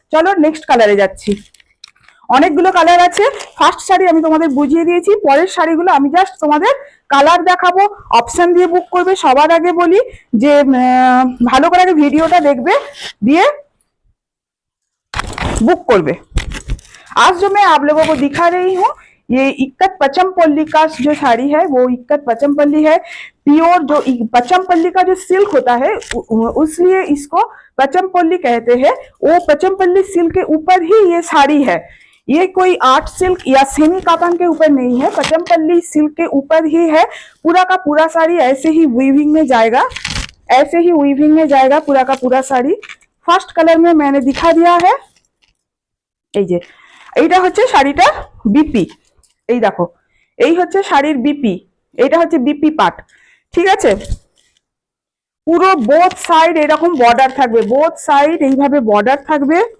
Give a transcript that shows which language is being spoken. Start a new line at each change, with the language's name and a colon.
Bangla: চলো নেক্সট কালারে যাচ্ছি। অনেকগুলো কালার আছে, ফার্স্ট শাড়ি আমি তোমাদের বুঝিয়ে দিয়েছি, পরের শাড়িগুলো আমি জাস্ট তোমাদের কালার দেখাবো। অপশন দিয়ে বুক করবে। সবার আগে বলি যে ভালো করে আগে ভিডিওটা দেখবে, দিয়ে बुक करवे।
Hindi: आज जो मैं आप लोगों को दिखा रही हूँ, ये इक्कत पचमपल्ली का जो साड़ी है वो इक्कत पचमपल्ली है। प्योर जो पचमपल्ली का जो सिल्क होता है उसलिए इसको पचमपल्ली कहते हैं। वो पचमपल्ली सिल्क के ऊपर ही ये साड़ी है, ये कोई आर्ट सिल्क या सेमी कातन के ऊपर नहीं है, पचमपल्ली सिल्क के ऊपर ही है। पूरा का पूरा साड़ी ऐसे ही वीविंग में जाएगा, ऐसे ही वीविंग में जाएगा पूरा का पूरा साड़ी। फर्स्ट कलर में मैंने दिखा दिया है।
Bangla: এই যে এইটা হচ্ছে শাড়িটার বিপি, এই দেখো এই হচ্ছে শাড়ির বিপি, এটা হচ্ছে বিপি পার্ট। ঠিক আছে, পুরো বোথ সাইড এরকম বর্ডার থাকবে, বোথ সাইড এইভাবে বর্ডার থাকবে।